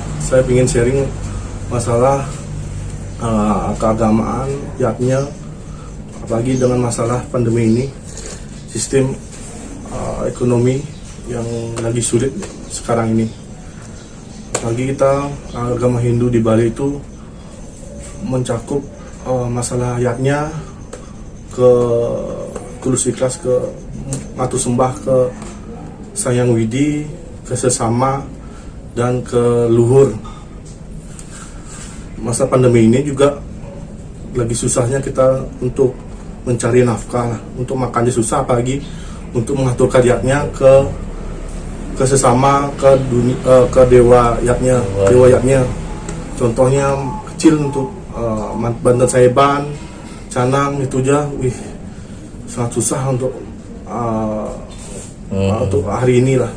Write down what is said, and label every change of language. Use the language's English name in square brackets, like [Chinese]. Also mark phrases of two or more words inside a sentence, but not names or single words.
[Indonesian] Saya ingin sharing masalah keagamaan, yatnya, apalagi dengan masalah pandemi ini, sistem ekonomi yang lagi sulit sekarang ini. Apalagi kita agama Hindu di Bali itu mencakup masalah yatnya, ke tulus ikhlas, ke matur sembah ke Sayang Widi, ke sesama dan ke luhur. Masa pandemi ini juga lagi susahnya kita untuk mencari nafkah, untuk makannya susah, apalagi untuk mengaturkan yatnya ke sesama, ke dunia, ke dewa yatnya, contohnya kecil untuk Banten Saiban, Canang itu aja, sangat susah untuk hari ini lah.